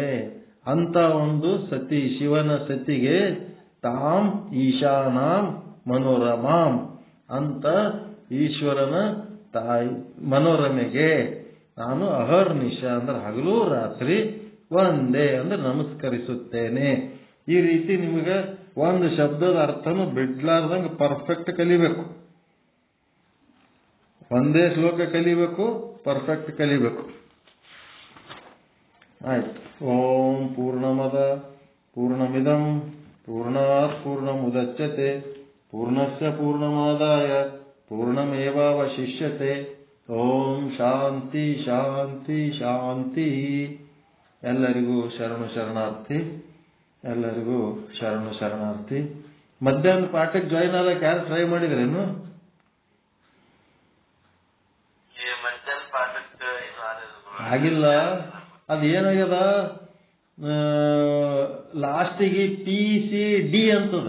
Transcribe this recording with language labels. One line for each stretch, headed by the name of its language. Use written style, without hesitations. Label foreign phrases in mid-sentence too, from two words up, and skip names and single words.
Kannada: ಅಂತ ಒಂದು ಸತಿ, ಶಿವನ ಸತಿಗೆ
Sanskrit: ತಾಂ ಈಶಾನಾಂ ಮನೋರಮಾಂ
Kannada: ಅಂತ ಈಶ್ವರನ ತಾಯಿ ಮನೋರಮೆಗೆ ನಾನು ಅಹರ್ನಿಶ ಅಂದ್ರೆ ಹಗಲು ರಾತ್ರಿ ಒಂದೇ ಅಂದ್ರೆ ನಮಸ್ಕರಿಸುತ್ತೇನೆ. ಈ ರೀತಿ ನಿಮಗೆ ಒಂದು ಶಬ್ದದ ಅರ್ಥನು ಬಿಡ್ಲಾರ್ದಂಗೆ ಪರ್ಫೆಕ್ಟ್ ಕಲಿಬೇಕು. ಒಂದೇ ಶ್ಲೋಕ ಕಲಿಬೇಕು, ಪರ್ಫೆಕ್ಟ್ ಕಲಿಬೇಕು. ಆಯ್ತು.
Sanskrit: ಓಂ ಪೂರ್ಣಮದ ಪೂರ್ಣಮಿದಂ ಪೂರ್ಣಾತ್ ಪೂರ್ಣಮುದಚ್ಯತೆ ಪೂರ್ಣಸ್ಯ ಪೂರ್ಣಮಾದಾಯ ಪೂರ್ಣಮೇವಾವಶಿಷ್ಯತೆ. ಓಂ ಶಾಂತಿ ಶಾಂತಿ ಶಾಂತಿ.
Kannada: ಎಲ್ಲರಿಗೂ ಶರಣಾರ್ಥಿ, ಎಲ್ಲರಿಗೂ ಶರಣಾರ್ಥಿ. ಮಧ್ಯಾಹ್ನ ಪಾಠಕ್ಕೆ ಜಾಯಿನ್ ಆಗಕ್ಕೆ ಯಾರು ಟ್ರೈ ಮಾಡಿದ್ರೇನು? ಆಗಿಲ್ಲ. ಅದು ಏನಾಗ್ಯದ, ಲಾಸ್ಟಿಗೆ PCD ಅಂತದ.